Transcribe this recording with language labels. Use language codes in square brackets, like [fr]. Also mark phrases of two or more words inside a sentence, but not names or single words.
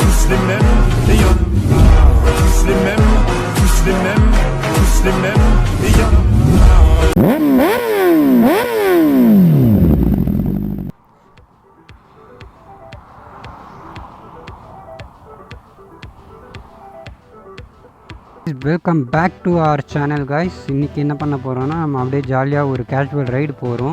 [fr] les mêmes, et y'en a tous les mêmes, tous les mêmes, tous les mêmes, et y'en a. [en] welcome back to our channel guys. [ta] இன்றைக்கி என்ன பண்ண போகிறோன்னா, நம்ம அப்படியே ஜாலியாக ஒரு [en] casual ride [ta] போகிறோம்.